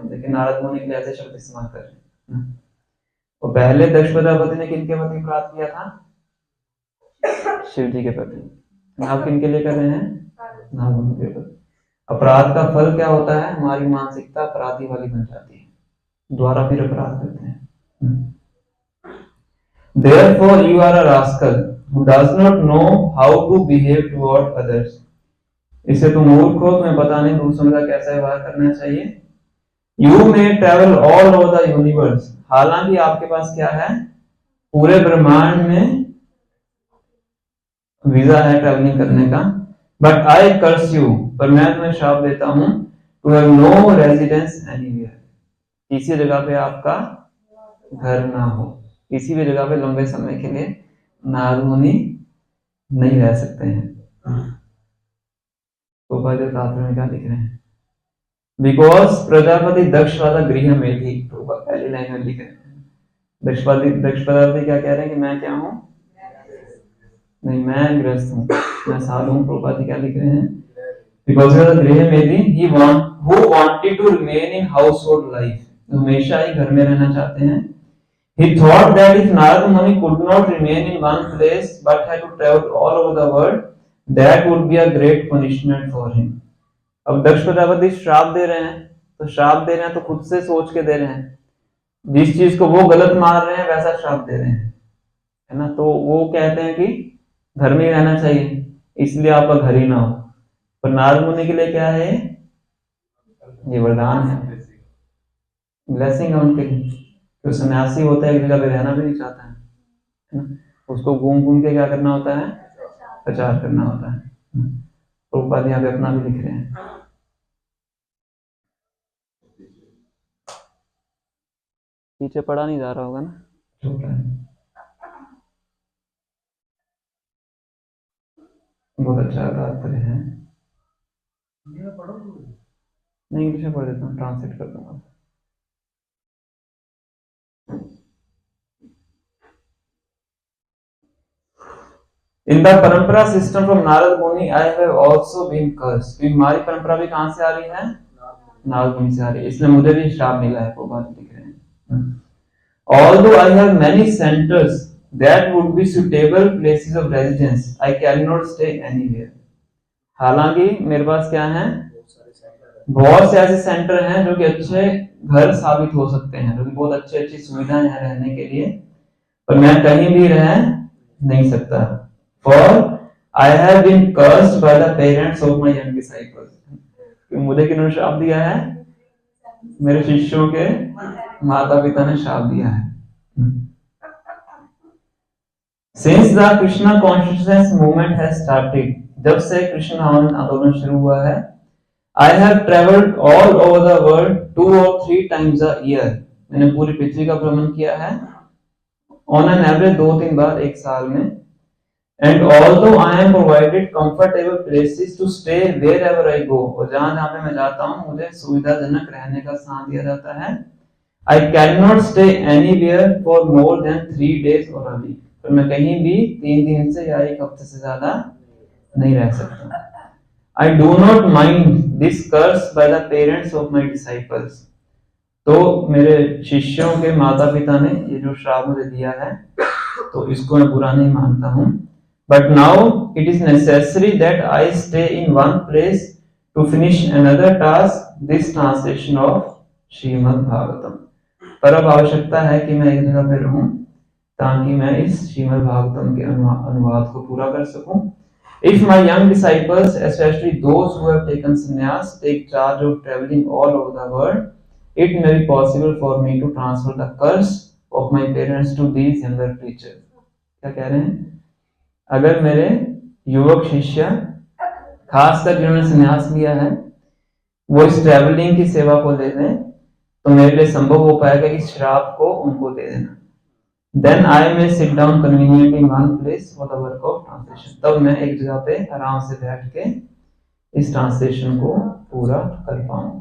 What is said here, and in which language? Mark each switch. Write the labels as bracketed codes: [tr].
[hi] लेकिन नारद मुनि के लिए ऐसे शब्द इस्तेमाल कर रहे हैं. तो पहले दक्ष प्रजापति ने किनके प्रति अपराध किया था? शिव जी के प्रति. आप किनके लिए कर रहे हैं? नारद मुनि के प्रति. अपराध का फल क्या होता है? हमारी मानसिकता अपराधी वाली बन जाती है, द्वारा फिर अपराध करते हैं. [en] Therefore you are a rascal who does not know how to behave toward others. [hi] इससे तुम मूर्ख हो, तुम्हें पता नहीं दूसरों का कैसा व्यवहार करना चाहिए. [en] You may travel all over the universe. [hi] हालांकि आपके पास क्या है? पूरे ब्रह्मांड में वीजा है ट्रैवलिंग करने का. [en] But I curse you. [hi] पर मैं तुम्हें श्राप देता हूं. [en] To have no residence anywhere. [hi] किसी जगह पे आपका घर ना हो. किसी भी जगह पे लंबे समय के लिए नारद मुनि नहीं रह सकते हैं. तो तात्पर्य में क्या लिख रहे हैं? बिकॉज प्रजापति दक्ष वाला गृह में थी. तो पहली लाइन में लिख रहे हैं दक्ष प्रजापति क्या कह रहे हैं कि मैं क्या हूं? नहीं, मैं गृहस्थ हूं, मैं साधु हूं. प्रभुपाद क्या लिख रहे हैं? [en] Because गृह में थी who wanted to remain in household life. [hi] हमेशा ही घर में रहना चाहते हैं. [en] He thought that if Narad Muni could not remain in one place but had to travel all over the world, that would be a great punishment for him. [hi] अब दक्ष प्रजापति श्राप दे रहे हैं, तो श्राप दे रहे हैं तो खुद से सोच के दे रहे हैं. जिस चीज को वो गलत मान रहे हैं वैसा श्राप दे रहे हैं, है ना. तो वो कहते हैं कि घर में ही रहना चाहिए, इसलिए आपका घर ही ना हो. पर नारद मुनि के लिए क्या है? ये वरदान है, ब्लेसिंग है उनके लिए. तो सन्यासी होता है एक जगह पे रहना भी नहीं चाहता है ना. उसको घूम घूम के क्या करना होता है? प्रचार करना होता है. प्रभुपाद यहाँ पे अपना भी लिख रहे हैं. पीछे पढ़ा नहीं जा रहा होगा ना. बहुत अच्छा तात्पर्य है. नहीं, इंग्लिश में पढ़ देता हूँ, ट्रांसलेट कर दूंगा. [en] In the परंपरा system from Narada Muni I have also been cursed. [hi] तो हमारी परंपरा भी कहाँ से आ रही है? नारद मुनि से आ रही है, इसलिए मुझे भी श्राप मिला है. वो बात लिख रहे हैं. [en] Although I have many centers that would be suitable places of residence, I cannot stay anywhere. [hi] हालांकि मेरे पास क्या है? बहुत से ऐसे सेंटर हैं जो कि अच्छे घर साबित हो सकते हैं, जो कि बहुत अच्छी सुविधाएं हैं रहने के लिए, पर मैं कहीं भी रह नहीं सकता. [en] For I have been cursed by the parents of my young disciples. [hi] मुझे किन्होंने श्राप दिया है? मेरे शिष्यों के माता पिता ने श्राप दिया है. [en] Since the Krishna consciousness movement has started, [hi] जब से कृष्ण आंदोलन शुरू हुआ है, [en] I have traveled all over the world 2 or 3 times a year. [hi] मैंने पूरी पृथ्वी का भ्रमण किया है [en] on an average [hi] 2-3 बार एक साल में. [en] And although I am provided comfortable places to stay wherever I go, [hi] और जहाँ पे मैं जाता हूँ मुझे सुविधाजनक रहने का स्थान दिया जाता है, [en] I cannot stay anywhere for more than 3 days or a week. [hi] तो मैं कहीं भी 3 दिन से या 1 हफ्ते से ज्यादा नहीं रह सकता. [en] I do not mind this curse by the parents of my disciples. [hi] तो मेरे शिष्यों के माता पिता ने ये जो श्राप मुझे दिया है, तो इसको मैं बुरा नहीं मानता हूँ. [en] But now it is necessary that I stay in one place to finish another task, this translation of Srimad Bhagavatam. [hi] पर अब आवश्यकता है कि मैं एक जगह पे रहूं ताकि मैं इस श्रीमद् भागवतम के अनुवाद को पूरा कर सकूं. [en] If my young disciples, especially those who have taken sannyas, take charge of traveling all over the world, it may be possible for me to transfer the curse of my parents to these younger preachers. [hi] क्या कह रहे हैं? अगर मेरे युवक शिष्य, खासकर जिन्होंने संन्यास लिया है, वो इस ट्रैवलिंग की सेवा को दे दें, तो मेरे लिए संभव हो पाएगा इस श्राप को उनको दे देना. [en] then I may sit down conveniently in one place for the work of translation, [hi] तब मैं एक जगह पे आराम से बैठ के इस ट्रांसलेशन को पूरा कर पाऊँ।